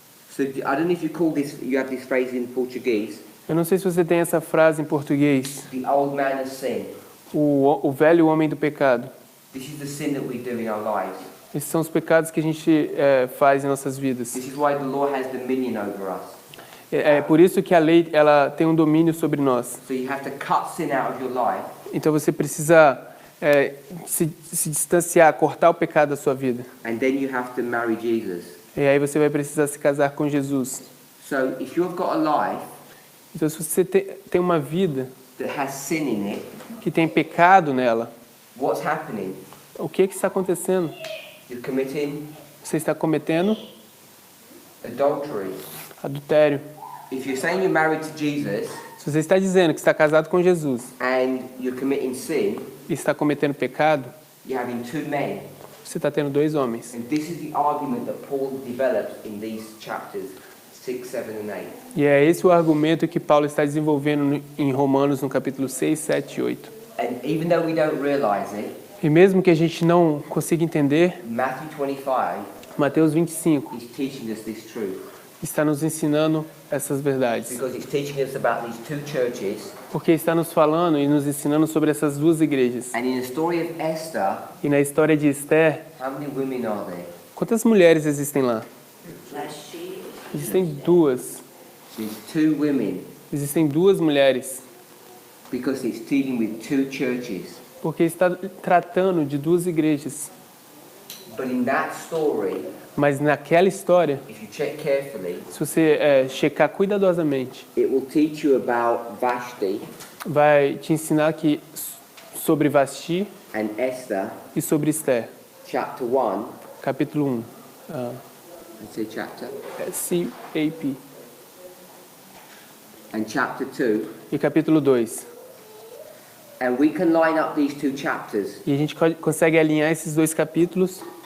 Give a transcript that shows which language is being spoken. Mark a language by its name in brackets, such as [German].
[English] So I don't know if you call this, you have this phrase in Portuguese, [Portuguese] Eu não sei se você tem essa frase em português. [English] the old man of sin. [Portuguese] O velho homem do pecado. [English] This is the sin that we do in our lives. [Portuguese] Esses são os pecados que a gente faz em nossas vidas. [English] This is why the law has dominion over us. [Portuguese] É por isso que a lei ela tem um domínio sobre nós. [English] So you have to cut sin out of your life, [Portuguese] Então você precisa se distanciar, cortar o pecado da sua vida. [English] and then you have to marry Jesus. [Portuguese] E aí você vai precisar se casar com Jesus. [English] So if you've got a life [Portuguese] Então se você tem uma vida [English] that has sin in it, [Portuguese] que tem pecado nela, [English] what's happening? [Portuguese] o que está acontecendo? [English] You're committing [Portuguese] Você está cometendo [English] adultery. [Portuguese] adultério. [English] If you're saying you're married to Jesus [Portuguese] Se você está dizendo que está casado com Jesus [English] and you're committing sin, [Portuguese] e está cometendo pecado, [English] you're having two men. [Portuguese] você está tendo dois homens. [English] And this is the argument that Paul develops in these chapters 6, 7, and 8. [Portuguese] E é esse o argumento que Paulo está desenvolvendo em Romanos, no capítulo 6, 7 e 8. [English] And even though we don't realize it, [Portuguese] E mesmo que a gente não consiga entender, [English] Matthew 25 [Portuguese] Mateus 25 [English] is teaching us this truth. [Portuguese] está nos ensinando essas verdades. [English] Because it's teaching us about these two churches. [Portuguese] Porque está nos falando e nos ensinando sobre essas duas igrejas. [English] And in the story of Esther, [Portuguese] E na história de Esther, [English] how many women are there? [Portuguese] quantas mulheres existem lá? Vasti, Existem duas. [English] There's two women. [Portuguese] Existem duas mulheres. [English] Because it's dealing with two churches. [Portuguese] Porque está tratando de duas igrejas. [English] But in that story, [Portuguese] Mas naquela história, [English] if you check carefully, [Portuguese] se você checar cuidadosamente, [English] it will teach you about Vashti [Portuguese] vai te ensinar que sobre Vasti [English] and Esther, [Portuguese] e sobre Esther. [English] chapter 1. [Portuguese] Capítulo 1. [English] Let's say chapter. [Portuguese] C-A-P. [English] And chapter 2. [Portuguese] E capítulo 2. [English] And we can line up these two chapters. [Portuguese] E a gente consegue alinhar esses dois capítulos.